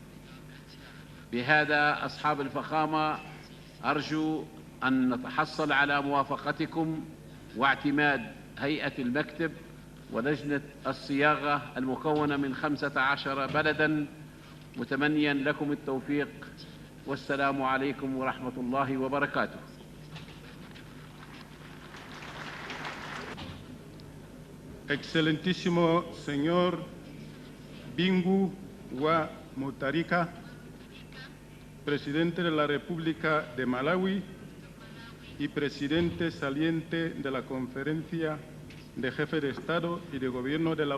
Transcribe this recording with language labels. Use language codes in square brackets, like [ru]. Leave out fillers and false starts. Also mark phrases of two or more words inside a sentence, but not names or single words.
[ar] بهذا أصحاب الفخامة أرجو أن نتحصل على موافقتكم واعتماد هيئة المكتب ولجنة الصياغة المكونة من 15 بلدا، متمنيا لكم التوفيق، والسلام عليكم ورحمة الله وبركاته. [es] Excelentísimo señor Bingu wa Mutharika, presidente de la República de Malawi y presidente saliente de la Conferencia de Jefes de Estado y de Gobierno de la